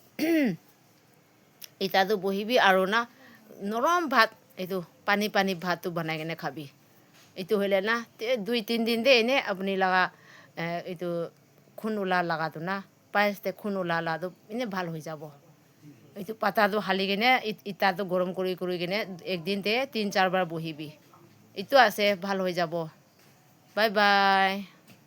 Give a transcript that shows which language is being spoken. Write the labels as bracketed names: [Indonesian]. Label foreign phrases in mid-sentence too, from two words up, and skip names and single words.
[Naga Pidgin] ita tu bohibi aro na norom bhat itu pani bhat tu banai kene khabi itu hole na 2-3 din de ne apni laga itu khun ula laga tu na pais te khun ula la do ine bhal hoi jabo itu pata do hali kene ita to gorom kori kene ekdin te 3-4 bar bohibi itu ase bhal hoi jabo bye bye